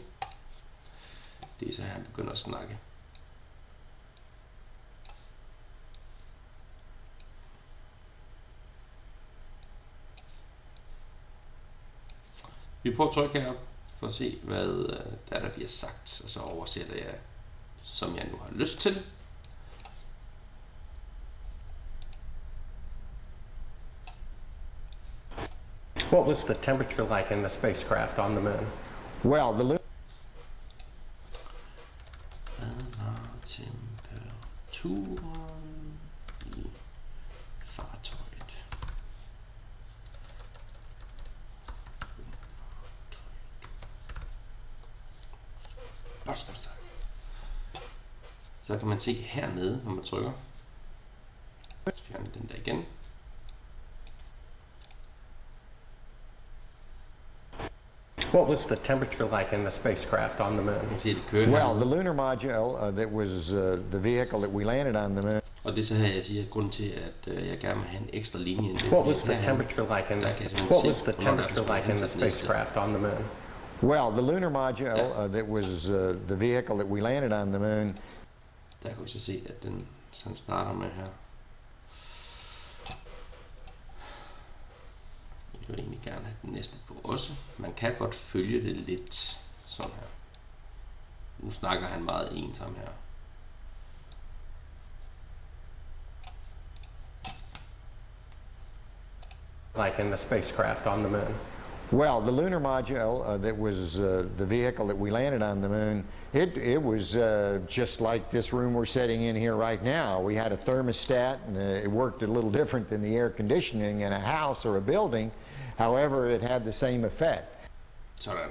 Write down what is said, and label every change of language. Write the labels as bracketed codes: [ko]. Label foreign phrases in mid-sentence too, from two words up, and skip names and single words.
[da] Det er så her, han begynder at snakke. Vi prøver at trykke herop for at se, hvad der bliver sagt, og så oversætter jeg, som jeg nu har lyst til. [en] What was the temperature like in the spacecraft on the moon? Well, the [da] Hvad var temperaturen i fartøjet? Så kan man se hernede, når man trykker. Fjerne den der igen. [en] What was the temperature like in the spacecraft on the moon? [da] Man kan se, det kører [en] well, [da] hernede. [en] the lunar module that was the vehicle that we landed on the moon. [da] Og det er så her, jeg siger, grund til, at jeg gerne vil have en ekstra linje. Det [en] What was the temperature like in the spacecraft on the moon? Well, the lunar module that was the vehicle that we landed on the moon. [da] Der kan vi så se, at den sådan starter med her. Jeg vil egentlig gerne have den næste på også. Man kan godt følge det lidt sådan her. Nu snakker han meget ensom her. [en] Like in the spacecraft on the moon. Well, the lunar module that was the vehicle that we landed on the moon, it was just like this room we're sitting in here right now. We had a thermostat, and it worked a little different than the air conditioning in a house or a building. However, it had the same effect. [da] Sådan.